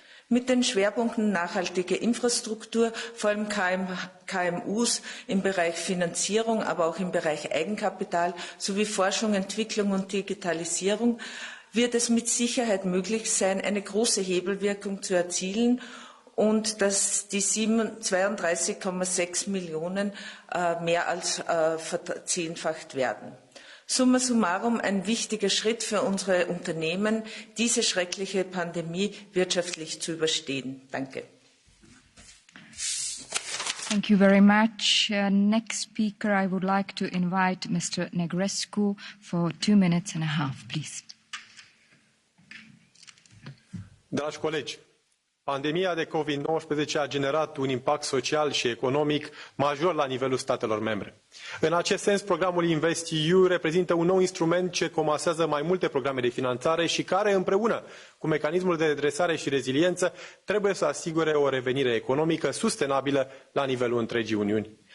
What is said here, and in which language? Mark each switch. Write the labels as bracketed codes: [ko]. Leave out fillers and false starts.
[de] Mit den Schwerpunkten nachhaltige Infrastruktur, vor allem KMUs im Bereich Finanzierung, aber auch im Bereich Eigenkapital sowie Forschung, Entwicklung und Digitalisierung wird es mit Sicherheit möglich sein, eine große Hebelwirkung zu erzielen und dass die 32,6 Millionen mehr als verzehnfacht werden. Summa summarum ein wichtiger Schritt für unsere Unternehmen, diese schreckliche Pandemie wirtschaftlich zu überstehen. Danke. [en] Thank you very much. Next speaker, I would like to invite Mr. Negrescu for 2 minutes and a half, please. [ro] Dragi colegi, pandemia de COVID-19 a generat un impact social și economic major la nivelul statelor membre. În acest sens, programul InvestEU reprezintă un nou instrument ce comasează mai multe programe de finanțare și care, împreună cu mecanismul de redresare și reziliență, trebuie să asigure o revenire economică sustenabilă la nivelul întregii Uniuni.